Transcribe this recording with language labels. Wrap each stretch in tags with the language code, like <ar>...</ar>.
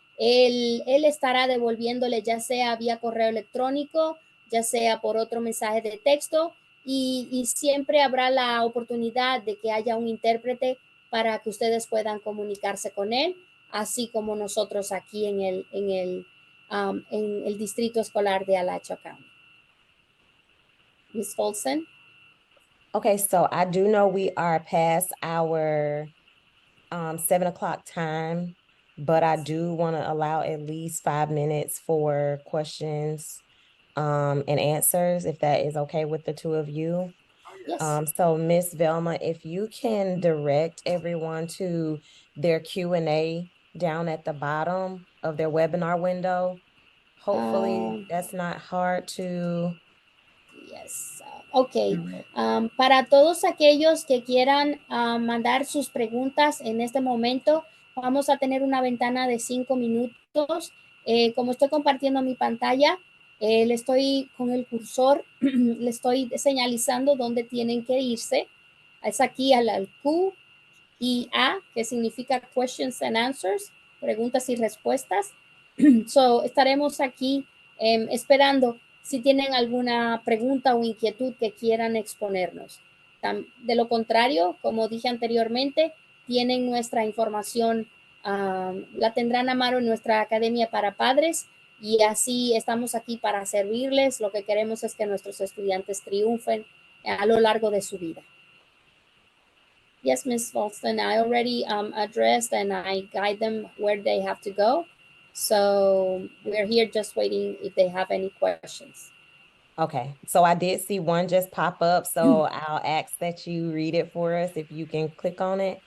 <es>Él estará devolviéndole ya sea vía correo electrónico, ya sea por otro mensaje de texto y siempre habrá la oportunidad de que haya un intérprete para que ustedes puedan comunicarse con él, así como nosotros aquí en en el distrito escolar de Alachua County.</es> <en>Ms. Olson? Okay, so I do know we are past our 7 o'clock time, but I do want to allow at least 5 minutes for questions and answers, if that is okay with the two of you. Yes. So Miss Velma, if you can direct everyone to their Q&A down at the bottom of their webinar window. Hopefully that's not hard to Yes. Ok. direct.</en> <es>Para todos aquellos que quieran mandar sus preguntas en este momento, vamos a tener una ventana de 5 minutos. Como estoy compartiendo mi pantalla, le estoy con el cursor, le estoy señalizando dónde tienen que irse. Es aquí al Q y A, que significa</es> <en>questions and answers,</en> <es>preguntas y respuestas. So, estaremos aquí esperando si tienen alguna pregunta o inquietud que quieran exponernos. De lo contrario, como dije anteriormente, tienen nuestra información, la tendrán a mano en nuestra Academia para Padres y así estamos aquí para servirles. Lo que queremos es que nuestros estudiantes triunfen a lo largo de su vida.</es> <en>Yes, Ms. Falston, I already addressed and I guide them where they have to go. So we're here just waiting if they have any questions. Okay, so I did see one just pop up, so I'll ask that you read it for us if you can click on it</en>